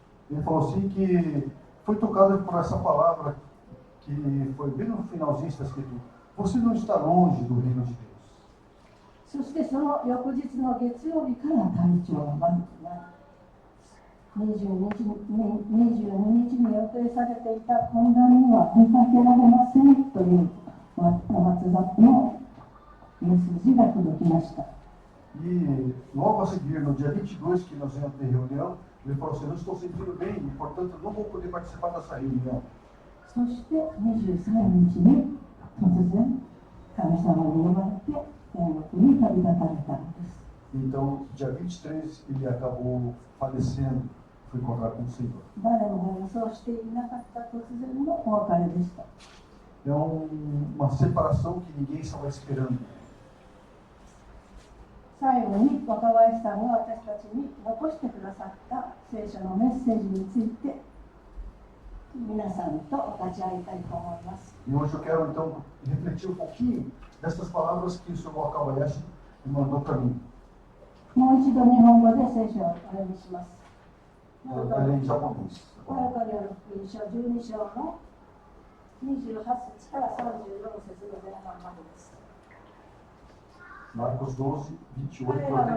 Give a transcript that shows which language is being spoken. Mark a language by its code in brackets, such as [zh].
[pt] Ele falou assim que foi tocado por essa palavra que foi bem no finalzinho está escrito: você não está longe do reino de Deus. [ja] そしてその翌日の月曜日から隊長は22日に予定されていた懇談には出かけられませんというWhatsAppのメッセージが届きました。 [pt] E logo a seguir, no dia 22, que nós íamos ter reunião, ele falou assim: não estou sentindo bem, e portanto não vou poder participar dessa reunião. [ja] そして23日に突然神様に呼ばれて天国に旅立たれたのです。 [pt] Então, dia 23, ele acabou falecendo, foi encontrar com o Senhor. [ja] 誰も予想していなかった突然のお別れでした。 [pt] É uma separação que ninguém estava esperando. [ja] 最後に若林さんが私たちに残してくださった聖書のメッセージについて皆さんと分かち合いたいと思います。 [pt] E hoje eu quero então refletir um pouquinho dessas palavras que o Sr. Wakabayashi mandou para mim. [ja] もう一度日本語で聖書をお読みします。 [pt] Eu lerei em japonês. [ja] マルコによる福音書12章の28節から34節の前半までです。 [pt] Marcos 12, 28